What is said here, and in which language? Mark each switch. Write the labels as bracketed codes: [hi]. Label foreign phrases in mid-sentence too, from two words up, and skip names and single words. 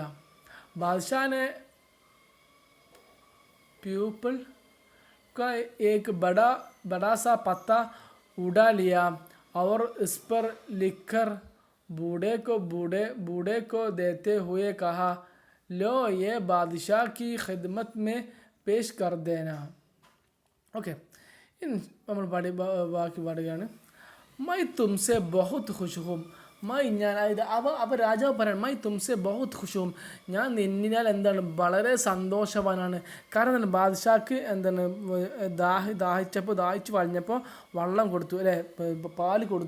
[hi] बादशाह ने प्यूपल का एक बड़ा सा पत्ता उड़ा लिया और इस पर लिखकर बूढ़े को देते हुए कहा, लो, ये बादशाह की खिदमत में पेश कर देना. [ml] ഓക്കെ, ഇനി നമ്മൾ ബാക്കി പാടുകയാണ്. [hi] मैं तुमसे बहुत खुश हूँ. [ml] ഞാൻ അപ്പോൾ രാജാവ് പറയണം, [hi] मैं तुमसे बहुत खुश हूँ, [ml] ഞാൻ നിന്നിനാൽ എന്താണ് വളരെ സന്തോഷവാനാണ്. കാരണം എന്താണ്, ബാദ്ഷാക്ക് എന്താണ് ദാഹിച്ച് വഴിഞ്ഞപ്പോൾ വെള്ളം കൊടുത്തു, അല്ലേ, പാല് കൊടുത്തു.